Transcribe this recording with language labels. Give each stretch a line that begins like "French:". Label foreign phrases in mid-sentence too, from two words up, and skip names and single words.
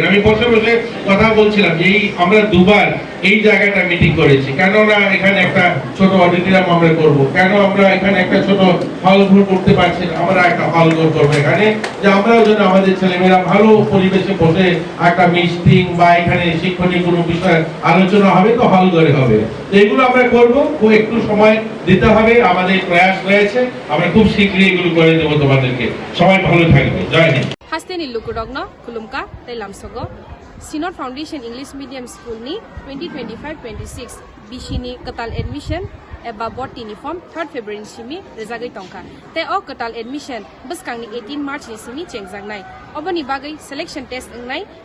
Bangla: আমি বসে বসে কথা বলছিলাম যে এই আমরা 2বার এই জায়গাটা মিটিং করেছি, কেন না এখানে একটা ছোট অডিটোরিয়াম আমরা করব, কেন আমরা এখানে একটা ছোট হল ঘর করতে পারছি না, আমরা একটা হল ঘর করবো এখানে, যে আমরাও যেন আমাদের ছেলেমেয়েরা ভালো পরিবেশে বসে একটা মিটিং বা এখানে শিক্ষণীয় কোনো বিষয় আলোচনা হবে, তো হল ঘরে হবে। তো এগুলো আমরা করবো, একটু সময় দিতে হবে, আমাদের প্রয়াস রয়েছে, আমরা খুব শীঘ্রই এগুলো করে দেবো তোমাদেরকে। সবাই ভালো থাকবে।
Hindi: जय हिंद।
Kok Borok: Hasten Lukudogno, Kulumka, Telamsogo, Sinod Foundation English Medium School ni 2025-26 Bishini Katal Admission eba bot uniform 3rd February simi rezagai tongka te o katal admission buskang ni 18 March ni simi chengjangnai oboni bagai
English: selection test
Kok Borok: ngai